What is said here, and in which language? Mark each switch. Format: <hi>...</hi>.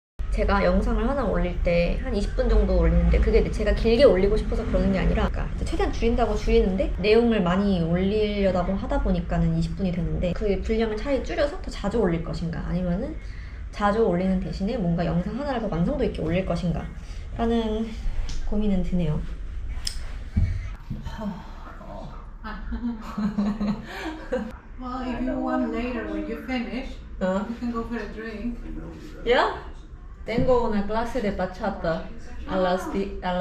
<ko>제가 영상을 하나 올릴 때 한 20분 정도 올리는데 그게 제가 길게 올리고 싶어서 그러는 게 아니라 그러니까 최대한 줄인다고 줄이는데 내용을 많이 올리려고 하다 보니까는 20분이 됐는데 그 분량을 차라리 줄여서 더 자주 올릴 것인가 아니면은 자주 올리는 대신에 뭔가 영상 하나를 더 완성도 있게 올릴 것인가 라는 고민은 드네요.</ko> <en>Well, if you want later when you finish, you can go for a drink. Yeah?</en> <es>Tengo una clase de bachata a las 8.</es>